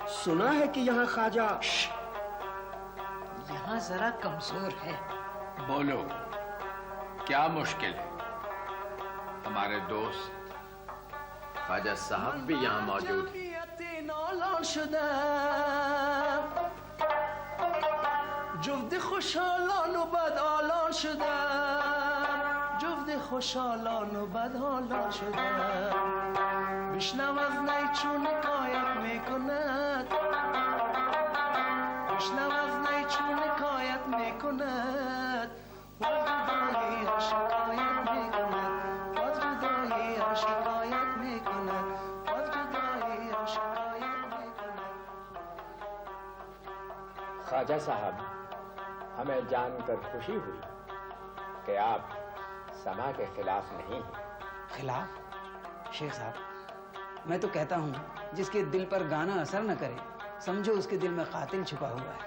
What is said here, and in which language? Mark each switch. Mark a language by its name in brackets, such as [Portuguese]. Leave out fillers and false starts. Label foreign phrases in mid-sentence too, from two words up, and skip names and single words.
[Hindi] सुना है कि यहाँ ख्वाजा। यहाँ जरा कमजोर है। बोलो, क्या मुश्किल है? हमारे दोस्त ख्वाजा साहब भी यहाँ मौजूद हैं। [Persian] جفت خوشحالان و بدحالان شدم جفت خوشحالان و بدحالان شدم بشنو از نی چون حکایت میکند بشنو از نی چون حکایت میکند باز جدایی‌اش شکایت میکند باز جدایی‌اش شکایت میکند باز جدایی‌اش شکایت میکند [Hindi] ख्वाजा साहब, हमें जानकर खुशी हुई कि आप समा के खिलाफ नहीं हैं। खिलाफ? शेख साहब, मैं तो कहता हूँ जिसके दिल पर गाना असर न करे, समझो उसके दिल में कातिल छुपा हुआ है।